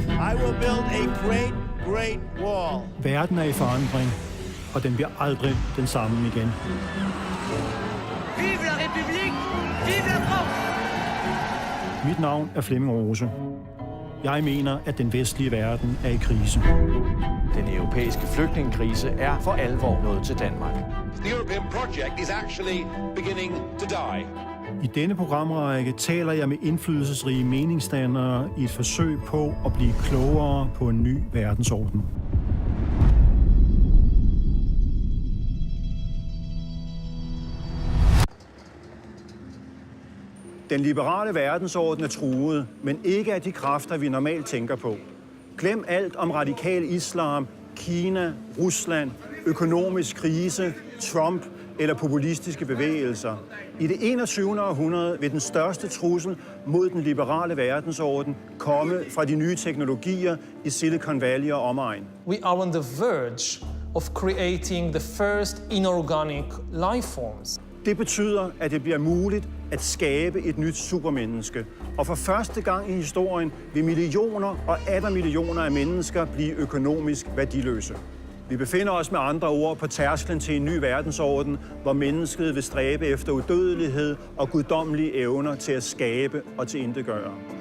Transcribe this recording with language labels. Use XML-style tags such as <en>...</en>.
<en>I will build a great, great wall.</en> <da>Verden er i forandring, og den bliver aldrig den samme igen.</da> <fr>Vive la République! Vive la France!</fr> <da>Mit navn er Flemming Rose. Jeg mener, at den vestlige verden er i krise. Den europæiske flygtningekrise er for alvor nået til Danmark.</da> <en>The European project is actually beginning to die.</en> <da>I denne programrække taler jeg med indflydelsesrige meningsdannere i et forsøg på at blive klogere på en ny verdensorden. Den liberale verdensorden er truet, men ikke af de kræfter, vi normalt tænker på. Glem alt om radikal islam, Kina, Rusland, økonomisk krise, Trump eller populistiske bevægelser. I det 21. århundrede vil den største trussel mod den liberale verdensorden komme fra de nye teknologier i Silicon Valley og omegn.</da> <en>We are on the verge of creating the first inorganic life forms.</en> <da>Det betyder, at det bliver muligt at skabe et nyt supermenneske. Og for første gang i historien vil millioner og atter millioner af mennesker blive økonomisk værdiløse. Vi befinder os med andre ord på tærsklen til en ny verdensorden, hvor mennesket vil stræbe efter udødelighed og guddommelige evner til at skabe og tilintetgøre.</da>